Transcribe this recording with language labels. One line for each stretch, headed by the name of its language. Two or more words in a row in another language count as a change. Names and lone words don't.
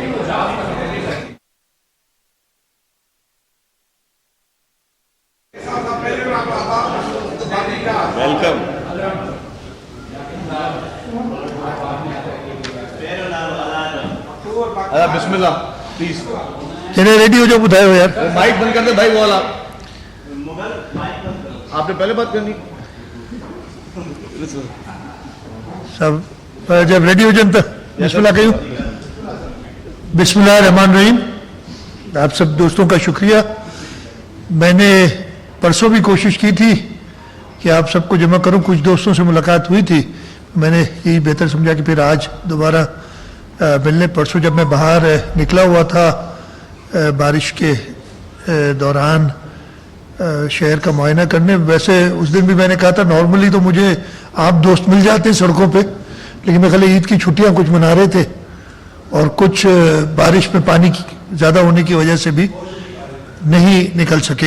English: Welcome. Bismillah please.
Sindhi: जॾहिं रेडी हुजो ॿुधायो यार।
Urdu: مائیک بند کر دے بھائی، وہ والا آپ نے پہلے بات کرنی.
Sindhi: सब जब रेडी हुजनि त बिस्मिल्लाह कयूं।
Arabic: بسم الله رحمن رحيم.
Urdu: آپ سب دوستوں کا شکریہ۔ میں نے پرسوں بھی کوشش کی تھی کہ آپ سب کو جمع کروں، کچھ دوستوں سے ملاقات ہوئی تھی، میں نے یہی بہتر سمجھا کہ پھر آج دوبارہ ملنے. پرسوں جب میں باہر نکلا ہوا تھا بارش کے دوران شہر کا معائنہ کرنے، ویسے اس دن بھی میں نے کہا تھا نارملی تو مجھے آپ دوست مل جاتے ہیں سڑکوں پہ، لیکن میں خالی عید کی چھٹیاں کچھ منا رہے تھے اور کچھ بارش میں پانی زیادہ ہونے کی وجہ سے بھی نہیں نکل سکے.